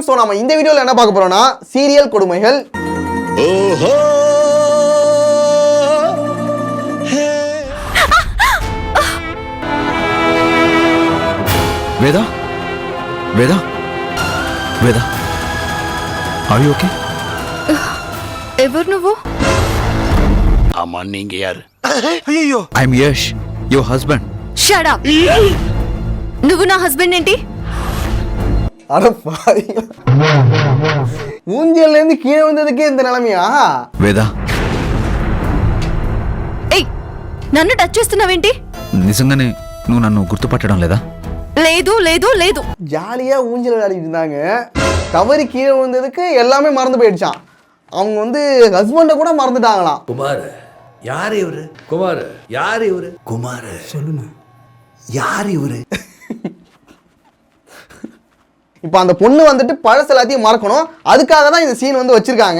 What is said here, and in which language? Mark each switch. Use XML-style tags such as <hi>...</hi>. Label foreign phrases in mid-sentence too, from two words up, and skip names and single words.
<ta>சோ நாம இந்த வீடியோல என்ன பார்க்க போறோம்னா சீரியல் கொடுமைகள். வேதா, வேதா, வேதா,</ta> <en>are you okay?</en> <te>ఎవరు నువ్వు?</te> <ta>ஆமா, நீங்க யாரு? ஐயோ,</ta> <en>I am Yash, your husband. shut up.</en> <te>నువ్వు నా హస్బెండ్ ఏంటి?</te> <ta>அட பாருங்க, ஊஞ்சல்ல இருந்து கீழே வந்ததுக்கே இந்த நிலைமையா?</ta> <te>వేదా, ఏయ్, నన్ను టచ్ చేస్తున్నావేంటి? నిజంగానే నువ్వు నన్ను గుర్తుపట్టడం లేదా? లేదు లేదు లేదు.</te> <ta>ஜாலியா ஊஞ்சல் விளையாடிட்டு இருந்தாங்க, தவறி கீழே வந்ததுக்கு எல்லாமே மறந்து போயிடுச்சான். அவங்க வந்து ஹஸ்பண்ட கூட மறந்துட்டாங்களாம். குமார் யார் இவரு? குமார் யார் இவரு? குமார் சொல்லுங்க, யார் இவரு? இப்போ அந்த பொண்ணு வந்துட்டு பழச எல்லாத்தையும் மறக்கணும், அதுக்காக தான் இந்த சீன் வந்து வச்சிருக்காங்க.</ta>